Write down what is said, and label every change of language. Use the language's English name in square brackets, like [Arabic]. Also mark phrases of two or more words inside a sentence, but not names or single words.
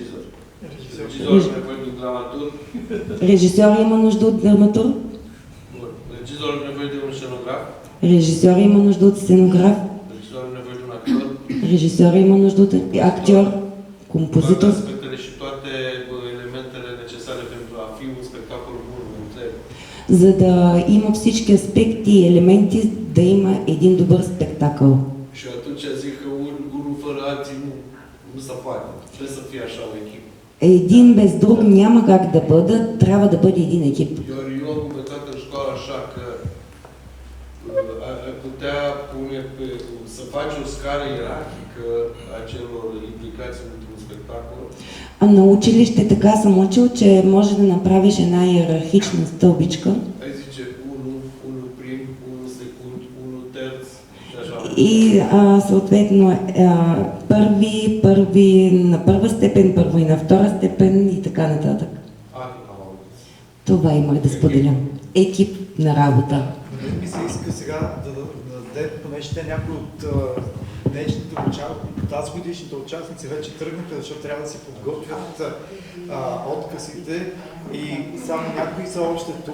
[Bulgarian] Режисьор има нужда от драматург. Режисьор има нужда от сценограф. Режисьор има нужда от актьор, композитор. [Romanian] la filmul, spectacolul bun întreg. [Bulgarian] За да има всички аспекти и елементи, да има един добър спектакъл. [Romanian] Și atunci zic că unul fără alții nu se poate. Trebuie să fie așa o echipă. [Bulgarian] Един без друг няма как да бъдат, трябва да бъде един екип. [Romanian] Eu am învățat în școală așa că ai putea pune să faci o scară ierarhică a celor implicați într-un spectacol. [Bulgarian] На училище така съм учил, че може да направиш една иерархична стълбичка. [Romanian] Ai zice unul prim, unul secund, unul terț, așa. [Bulgarian] И съответно първи на първа степен, първо и на втора степен и така нататък. Това имах да споделям. Екип на работа. Ми се иска сега да даде, понеже те някои от днешните тази годишните участници вече тръгнаха, защото трябва да си подготвят откъсите и само някои са още тук.